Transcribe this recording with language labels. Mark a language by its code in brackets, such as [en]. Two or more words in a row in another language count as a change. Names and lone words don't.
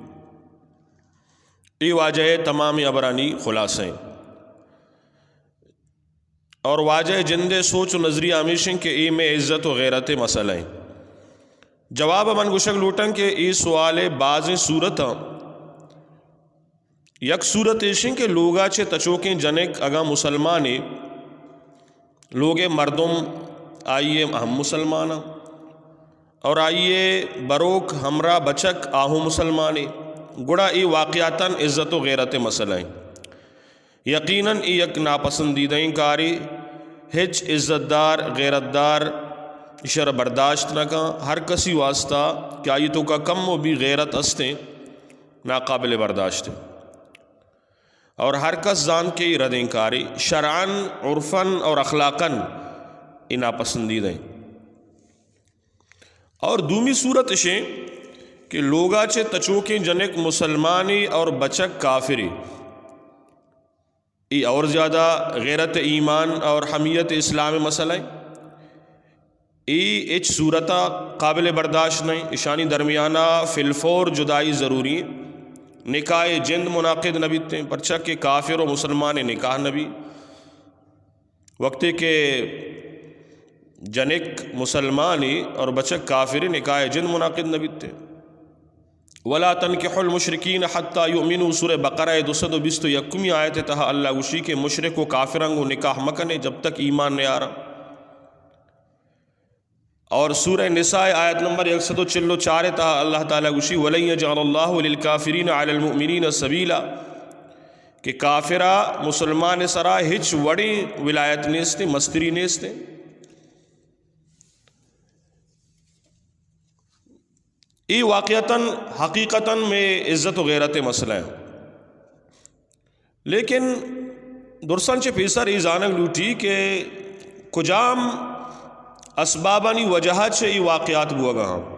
[bal] ای واجہ تمام عبرانی خلاصہ ہیں اور واجہ جندے سوچ و نظریہ ہمیشہ کہ ای میں عزت و غیرت مسئلہ ہیں۔ جواب من گشک لوٹن کہ ای سوال بعض صورت یک صورت ایشن کہ لوگا چھے تچوکیں جنک اگا مسلمانے لوگے مردم آئیے ہم مسلمانا اور آئیے بروک ہمراہ بچک آہو مسلمانے گڑا ای واقعاتاً عزت و غیرت مسئلہ ہیں۔ یقیناً ای یک ناپسندیدہ کاری ہچ عزت دار غیرت دار اشار برداشت نہ کا ہر کسی واسطہ کہ آئی تو کا کم و بھی غیرت استے ناقابل برداشت اور ہر کس زان کے ردیں کاری شرعاً عرفاً اور اخلاقاً ای ناپسندیدہ ہیں۔ اور دومی صورت اشیں کہ لوگا چھے تچوکیں جنک مسلمانی اور بچک کافری ای اور زیادہ غیرت ایمان اور حمیت اسلام مسئلہ ای اچ صورتہ قابل برداشت نہیں، اشانی درمیانہ فلفور جدائی ضروری ہے۔ نکاح جند منعقد نبی تھے پرچہ کہ کافر و مسلمان نکاح نبی وقت کے جنک مسلمانی اور بچک کافر نکاح جند منعقد نبی تھے۔ [ar] ولا تنکحوا المشرکین حتی یؤمنوا [bal] سورہ بقرہ 221 آیت تہا اللہ گوشی کے مشرک و کافران کو نکاح مکنے جب تک ایمان نہیں آ رہا، اور سورہ نساء آیت نمبر 144 تہا اللہ تعالیٰ گوشی [ar] وَلَن يَجْعَلَ اللَّهُ لِلْكَافِرِينَ عَلَى الْمُؤْمِنِينَ سَبِيلًا [bal] کہ کافرہ مسلمان سرا ہچ وڑی ولایت نیستے مستری نیستے۔ ای واقعتاً حقیقتاً میں عزت و غیرت مسئلہ ہے، لیکن درسان چے پیسر ای زانگ لوٹی کہ کجام اسبابانی وجہ چھے ای واقعات بوا گا ہاں